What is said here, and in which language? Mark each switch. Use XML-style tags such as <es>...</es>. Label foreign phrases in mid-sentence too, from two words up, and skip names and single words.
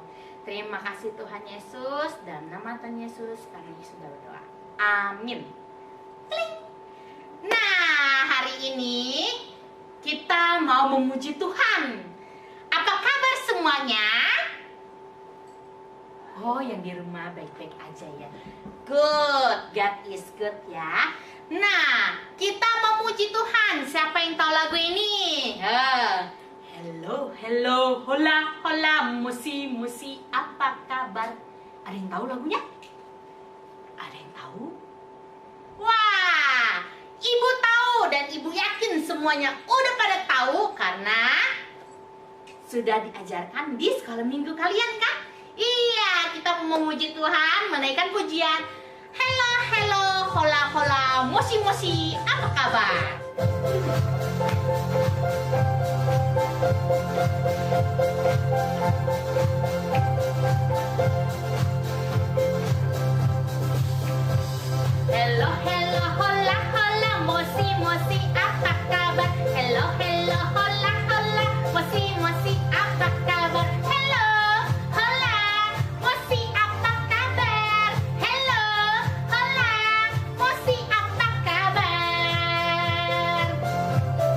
<id>Terima kasih Tuhan Yesus, dan nama Tuhan Yesus kami sudah berdoa. Amin. Klik. Nah, hari ini kita mau memuji Tuhan. Apa kabar semuanya? Oh, yang di rumah baik-baik aja ya.</id> <en>Good, God is good</en> <id>ya. Nah, kita memuji Tuhan. Siapa yang tahu lagu ini?</id> <en>Hello, hello,</en> <es>hola, hola,</es> <en>musi, musi,</en> <id>apa kabar? Ada yang tahu lagunya? Ada yang tahu? Wah, ibu tahu dan ibu yakin semuanya udah pada tahu karena sudah diajarkan di sekolah minggu kalian kan? Iya, kita mau memuji Tuhan, menaikkan pujian.</id> <en>Hello, hello,</en> <es>hola, hola,</es> <en>musi, musi,</en> <id>apa kabar?</id> <en>Hello, hello,</en> <es>hola, hola,</es> <en>musi, musi,</en> <id>apa kabar?</id> <en>Hello, hello,</en> <es>hola, hola,</es> <en>musi, musi,</en> <id>apa kabar?</id> <en>Hello, hola, musi,</en> <id>apa kabar?</id> <en>Hello, hola, musi,</en> <id>apa kabar?</id>